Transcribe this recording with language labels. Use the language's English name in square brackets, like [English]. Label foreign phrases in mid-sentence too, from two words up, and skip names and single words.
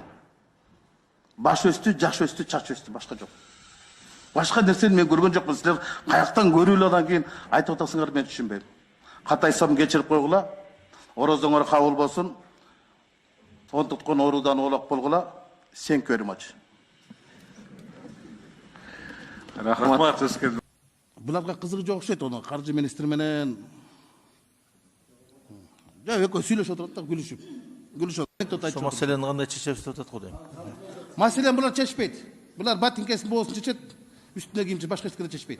[Kyrgyz] Баш өстү, жаш өстү, чач өстү, башка жок. Башка нерсени мен көргөн жокмун. Силер каяктан көрүлүп анан кийин айтып атасыңар, мен түшүнбөйм. Катайсам кечирип койгула. Орозоңор кабыл болсун. Онтуткон оруудан оолак болгула. [English] Thank you very much. [Kyrgyz] Рахмат. Буларга кызыгы жок окшойт, ону каржы министри менен экөө сүйлөшүп отурат да, күлүшүп. Ошо маселени кандай чечебиз деп атат го дейм. Маселени булар чечпейт. Булар батинкесин боосун чечет, үстүнө кийимчи башка эчкени чечпейт.